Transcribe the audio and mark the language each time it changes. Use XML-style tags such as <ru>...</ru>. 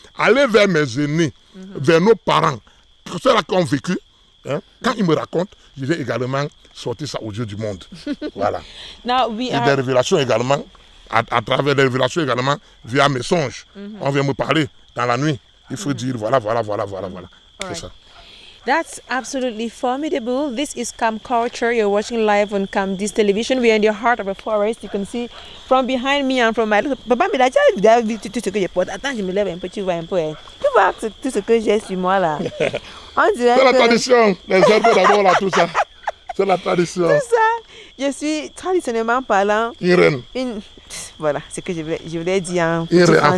<fr>Aller vers mes aînés, vers nos parents, ceux-là qui ont vécu. Quand ils me racontent, je vais également sortir ça aux yeux du monde. Voilà. Et des révélations également, à travers des révélations également, via mes songes. On vient me parler dans la nuit. Il faut dire voilà. C'est ça.</fr> <en>That's absolutely formidable. This is Cam Culture. You're watching live on Cam Dis Television. We are in the heart of a forest. You can see from behind me and from my...</en> <fr>Papa me l'a dit, tout ce que je porte. Attends, je me lève un peu, tu vois un peu. Tu vois tout ce que j'ai sur moi là. C'est la tradition. Les herbes d'abord là, tout ça. C'est la tradition. Tout ça. Je suis traditionnellement parlant. Une reine. Voilà, c'est ce que je voulais dire en</fr>